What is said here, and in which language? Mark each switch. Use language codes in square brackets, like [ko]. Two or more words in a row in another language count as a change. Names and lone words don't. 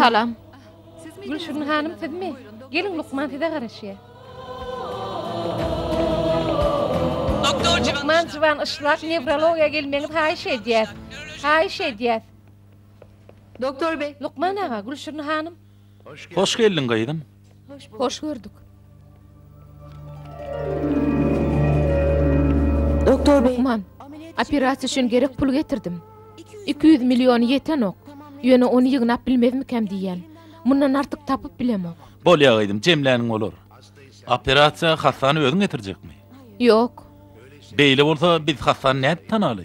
[tk] Salam. Gülşürün hanım sizmi? Gelin Lukman size garaşýar. Lukman Civan Işlak nevrologiya gelmeňiz haýyş edýär. Haýyş edýär. [tr] Doktor bey. [tk] Lukman ağa, Gülşürün hanım. Hoş geldin gaýdym. Hoş gördük. [tr] Doktor bey. [tk] Aman, operasiýa üçin gerek pul getirdim. 200 milyon ýeten ok. Ýöne onu ýygnap bilmezmikem diýen. Mundan artyk tapyp bilemok. Bolýa gaýdym, jemläniň bolar. Operasiýa hastany özüň getirjekmi? Yok. Beýle bolsa biz hastany näde tanaly?